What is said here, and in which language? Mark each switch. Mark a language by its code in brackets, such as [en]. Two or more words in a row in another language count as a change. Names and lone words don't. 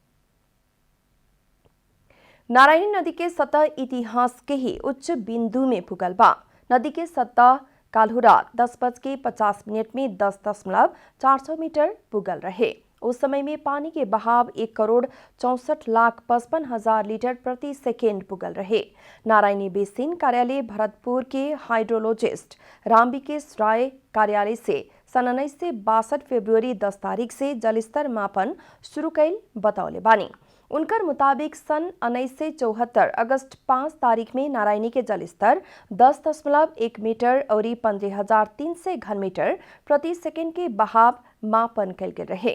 [bho] नारायणी नदी के सतह इतिहास के ही उच्च बिंदु में पुगल बा। नदी के सतह काल्हु रात 10:50 में 10.400 मीटर पुगल रहे। उस समय में पानी के बहाव 1,64,55,000 लीटर प्रति सेकेंड पुगल रहे। नारायणी बेसिन कार्यालय भरतपुर के हाइड्रोलॉजिस्ट रामविकेश राय कार्यालय से सन 1962 फरवरी 10 तारीख से जलस्तर मापन शुरू कैल बतौले बानी। उनकर मुताबिक सन 1974 अगस्त 5 तारीख में नारायणी के जलस्तर 10.1 मीटर और 15,300 घनमीटर प्रति सेकेंड के बहाव मापन कल गेल रहे।